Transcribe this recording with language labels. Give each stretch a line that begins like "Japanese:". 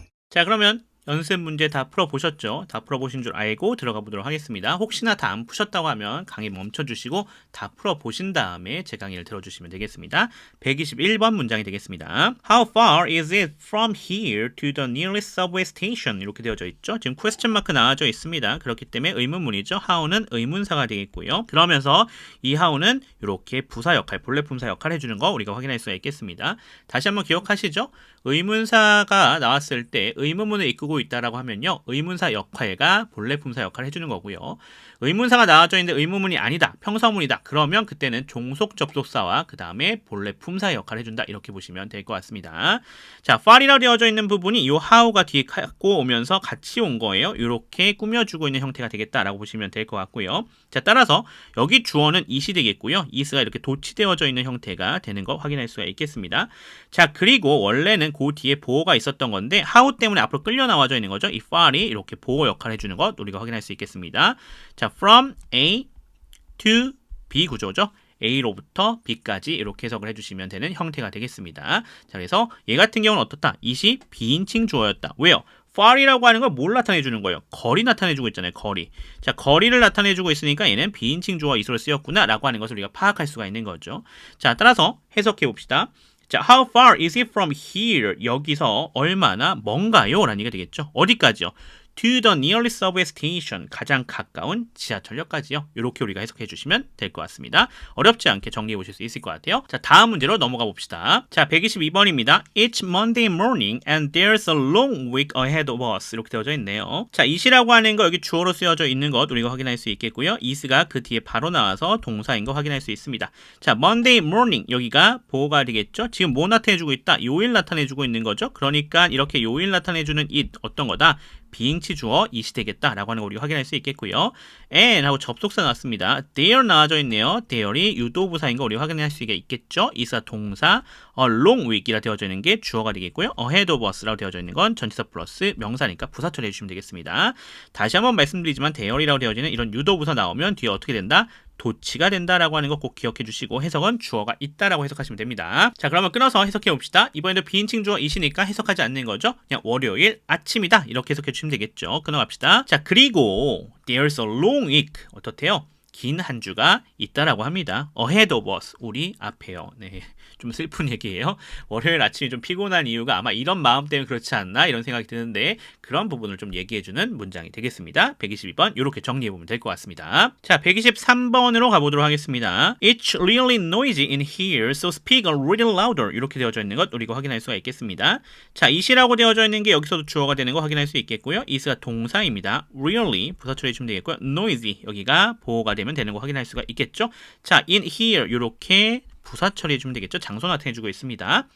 Korean: 자, 그러면 연습 문제 다 풀어보셨죠? 다 풀어보신 줄 알고 들어가 보도록 하겠습니다. 혹시나 다 안 푸셨다고 하면 강의 멈춰주시고 다 풀어보신 다음에 제 강의를 들어주시면 되겠습니다. 121번 문장이 되겠습니다.
English: How far is it from here to the nearest subway station?
Korean: 이렇게 되어져 있죠. 지금 question mark 나와져 있습니다. 그렇기 때문에 의문문이죠. how는 의문사가 되겠고요. 그러면서 이 how는 이렇게 부사 역할, 본래 품사 역할 해주는 거 우리가 확인할 수가 있겠습니다. 다시 한번 기억하시죠? 의문사가 나왔을 때 의문문을 이끌고 있다라고 하면요. 의문사 역할과 본래 품사 역할을 해주는 거고요. 의문사가 나와져 있는데 의문문이 아니다. 평서문이다. 그러면 그때는 종속 접속사와 그 다음에 본래 품사 역할을 해준다. 이렇게 보시면 될 것 같습니다. 자, far이라고 되어져 있는 부분이 이 how가 뒤에 갖고 오면서 같이 온 거예요. 이렇게 꾸며주고 있는 형태가 되겠다라고 보시면 될 것 같고요. 자, 따라서 여기 주어는 it이 되겠고요. it가 이렇게 도치되어져 있는 형태가 되는 거 확인할 수가 있겠습니다. 자, 그리고 원래는 그 뒤에 보어가 있었던 건데 how 때문에 앞으로 끌려 나와져 있는 거죠. 이 far이 이렇게 보어 역할을 해주는 것 우리가 확인할 수 있겠습니다. 자,
English: from A to B
Korean: 구조죠. A로부터 B까지 이렇게 해석을 해주시면 되는 형태가 되겠습니다. 자, 그래서 얘 같은 경우는 어떻다? it이 비인칭 주어였다. 왜요? far이라고 하는 걸 뭘 나타내주는 거예요? 거리 나타내주고 있잖아요. 거리. 자, 거리를 나타내주고 있으니까 얘는 비인칭 주어 it으로 쓰였구나 라고 하는 것을 우리가 파악할 수가 있는 거죠. 자, 따라서 해석해 봅시다. 자,
English: how far is it from here?
Korean: 여기서 얼마나 먼가요? 라는 얘기가 되겠죠. 어디까지요?
English: To the nearest subway station.
Korean: 가장 가까운 지하철역까지요. 이렇게 우리가 해석해 주시면 될 것 같습니다. 어렵지 않게 정리해 보실 수 있을 것 같아요. 자, 다음 문제로 넘어가 봅시다. 자, 122번입니다.
English: It's Monday morning and there's a long week ahead of us.
Korean: 이렇게 되어져 있네요. 자, it이라고 하는 거 여기 주어로 쓰여져 있는 것 우리가 확인할 수 있겠고요. is가 그 뒤에 바로 나와서 동사인 거 확인할 수 있습니다. 자, Monday morning 여기가 보호가 되겠죠. 지금 뭐 나타내주고 있다? 요일 나타내주고 있는 거죠. 그러니까 이렇게 요일 나타내주는 it 어떤 거다? 비인치 주어 it이 되겠다라고 하는 거 우리가 확인할 수 있겠고요. and 하고 접속사 나왔습니다. there 나와져 있네요. there이 유도부사인 거 우리가 확인할 수 있겠죠. is가 동사,
English: a long week
Korean: 이라 되어져 있는 게 주어가 되겠고요.
English: ahead of us
Korean: 라고 되어져 있는 건 전치사 플러스 명사니까 부사 처리해 주시면 되겠습니다. 다시 한번 말씀드리지만 there이라고 되어지는 이런 유도부사 나오면 뒤에 어떻게 된다? 도치가 된다라고 하는 거 꼭 기억해 주시고 해석은 주어가 있다라고 해석하시면 됩니다. 자, 그러면 끊어서 해석해 봅시다. 이번에도 비인칭 주어 it이니까 해석하지 않는 거죠. 그냥 월요일 아침이다 이렇게 해석해 주시면 되겠죠. 끊어갑시다. 자, 그리고
English: there's a long week
Korean: 어떻대요? 긴 한 주가 있다라고 합니다.
English: ahead of us
Korean: 우리 앞에요. 네, 좀 슬픈 얘기예요. 월요일 아침이 좀 피곤한 이유가 아마 이런 마음 때문에 그렇지 않나 이런 생각이 드는데 그런 부분을 좀 얘기해주는 문장이 되겠습니다. 122번 이렇게 정리해보면 될 것 같습니다. 자, 123번으로 가보도록 하겠습니다.
English: It's really noisy in here, so speak a little louder.
Korean: 이렇게 되어져 있는 것 우리가 확인할 수가 있겠습니다. 자, it이라고 되어져 있는 게 여기서도 주어가 되는 거 확인할 수 있겠고요. it가 동사입니다. really 부사 처리해주면 되겠고요. noisy 여기가 보호가 되는 거 확인할 수가 있겠죠. 자, in here 이렇게 부사 처리해주면 되겠죠. 장소 나타내주고 있습니다.